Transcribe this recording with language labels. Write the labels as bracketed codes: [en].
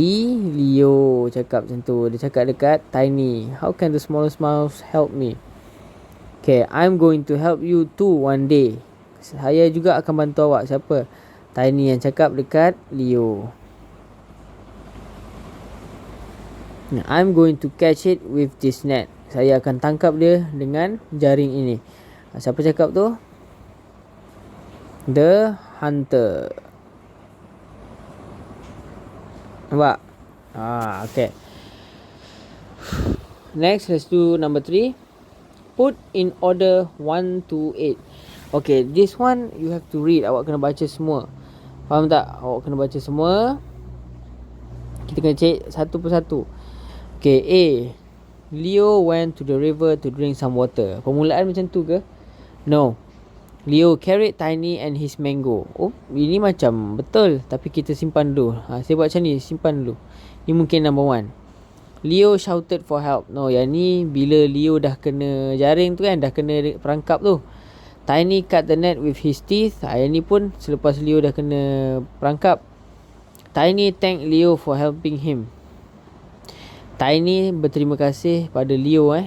[ms] Leo cakap macam tu. Dia cakap dekat Tiny, [en] how can the smallest mouse help me? Okay, I'm going to help you too one day. [ms] Saya juga akan bantu awak. Siapa? Tiny yang cakap dekat Leo. [en] I'm going to catch it with this net. [ms] Saya akan tangkap dia dengan jaring ini. Siapa cakap tu? [en] The hunter. [ms] Nampak? Okay. [en] Next, let's do number 3. Put in order 1 to 8. Okay, this one you have to read. [ms] Awak kena baca semua. Faham tak? Awak kena baca semua. Kita kena cek satu persatu. Okay, A. [en] Leo went to the river to drink some water. [ms] Permulaan macam tu ke? [en] No. Leo carried Tiny and his mango. [ms] Oh, ini macam betul. Tapi kita simpan dulu. Saya buat macam ni. Simpan dulu. Ni mungkin number 1. [en] Leo shouted for help. [ms] No, yang ni bila Leo dah kena jaring tu kan. Dah kena perangkap tu. [en] Tiny cut the net with his teeth. [ms] Yang ni pun selepas Leo dah kena perangkap. [en] Tiny thanked Leo for helping him. [ms] Tiny berterima kasih pada Leo.